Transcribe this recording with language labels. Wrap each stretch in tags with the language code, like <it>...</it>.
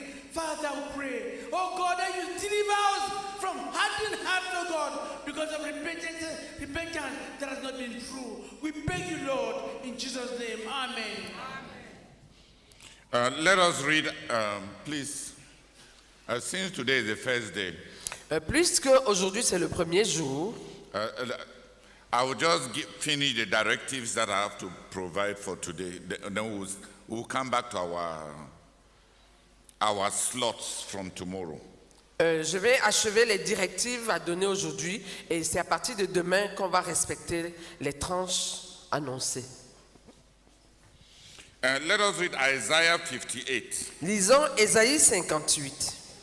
<en>Father, we pray, oh God, that you deliver us from hardened hearts, oh God, because of repentance that has not been true. We beg you, Lord, in Jesus' name. Amen. Let us read, please. Since today is the first day,</en> <fr>Puisque aujourd'hui c'est le premier jour,</fr> <en>I will just finish the directives that I have to provide for today. Then we'll come back to our slots from tomorrow.</en> <fr>je vais achever les directives à donner aujourd'hui et c'est à partir de demain qu'on va respecter les tranches annoncées.</fr> <en>Let us read Isaiah 58</en> <fr>Lisons Ésaïe 58,</fr>